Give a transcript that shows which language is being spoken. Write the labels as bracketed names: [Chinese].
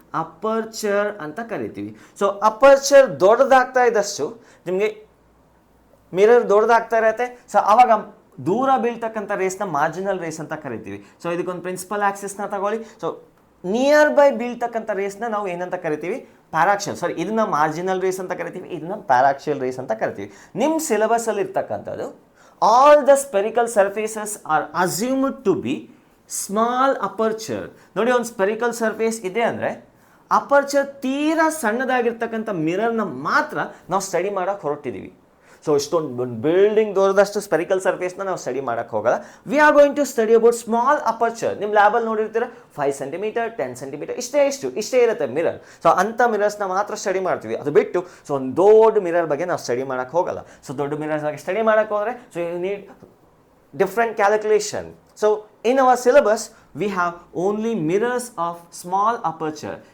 [Kannada] Aperture ಅಂತ ಕರಿತೀವಿ. So aperture ದೊಡ್ಡದಾಗ್ತಾ ಇದ್ದಷ್ಟು ನಿಮಗೆ ಮಿರರ್ ದೊಡ್ಡದಾಗ್ತಾ ಇರತ್ತೆ. ಸೊ ಆವಾಗ ದೂರ ಬೀಳ್ತಕ್ಕಂಥ ರೇಸ್ನ ಮಾರ್ಜಿನಲ್ ರೇಸ್ ಅಂತ ಕರಿತೀವಿ. ಸೊ ಇದಕ್ಕೊಂದು ಪ್ರಿನ್ಸಿಪಲ್ ಆಕ್ಸಿಸ್ನ ತಗೊಳ್ಳಿ. ಸೊ ನಿಯರ್ ಬೈ ಬೀಳ್ತಕ್ಕಂಥ ರೇಸ್ನ ನಾವು ಏನಂತ ಕರಿತೀವಿ? ಪ್ಯಾರಾಕ್ಸಿಯಲ್. ಸಾರಿ, ಇದನ್ನ ಮಾರ್ಜಿನಲ್ ರೇಸ್ ಅಂತ ಕರಿತೀವಿ, ಇದನ್ನ ಪ್ಯಾರಾಕ್ಸಿಯಲ್ ರೇಸ್ ಅಂತ ಕರಿತೀವಿ. ನಿಮ್ಮ ಸಿಲೆಬಸಲ್ಲಿ ಇರ್ತಕ್ಕಂಥದ್ದು [English] all the spherical surfaces are assumed to be small aperture. [Kannada] ನೋಡಿ, ಒಂದು ಸ್ಪೆರಿಕಲ್ ಸರ್ಫೇಸ್ ಇದೆ ಅಂದರೆ ಅಪರ್ಚರ್ ತೀರಾ ಸಣ್ಣದಾಗಿರ್ತಕ್ಕಂಥ ಮಿರರ್ನ ಮಾತ್ರ ನಾವು ಸ್ಟಡಿ ಮಾಡೋಕ್ಕೆ ಹೊರಟಿದ್ದೀವಿ. ಸೊ ಇಷ್ಟೊಂದು ಬಿಲ್ಡಿಂಗ್ ದೊಡ್ಡದಷ್ಟು ಸ್ಪೆರಿಕಲ್ ಸರ್ಫೇಸ್ನ ನಾವು ಸ್ಟಡಿ ಮಾಡೋಕ್ಕೆ ಹೋಗಲ್ಲ. [English] We are going to study about small aperture. [Kannada] ನಿಮ್ಮ ಲ್ಯಾಬಲ್ಲಿ ನೋಡಿರ್ತೀರ 5 ಸೆಂಟಿಮೀಟರ್ 10 ಸೆಂಟಿಮೀಟರ್ ಇಷ್ಟೇ ಇರುತ್ತೆ ಮಿರರ್. ಸೊ ಅಂಥ ಮಿರರ್ಸ್ನ ಮಾತ್ರ ಸ್ಟಡಿ ಮಾಡ್ತೀವಿ. ಅದು ಬಿಟ್ಟು ಸೊ ಒಂದು ದೊಡ್ಡ ಮಿರರ್ ಬಗ್ಗೆ ನಾವು ಸ್ಟಡಿ ಮಾಡೋಕ್ಕೆ ಹೋಗಲ್ಲ. ಸೊ ದೊಡ್ಡ ಮಿರರ್ಸ್ ಬಗ್ಗೆ ಸ್ಟಡಿ ಮಾಡೋಕ್ಕೆ ಹೋದರೆ so [English] You need different calculation. So in our syllabus we have only mirrors of small aperture.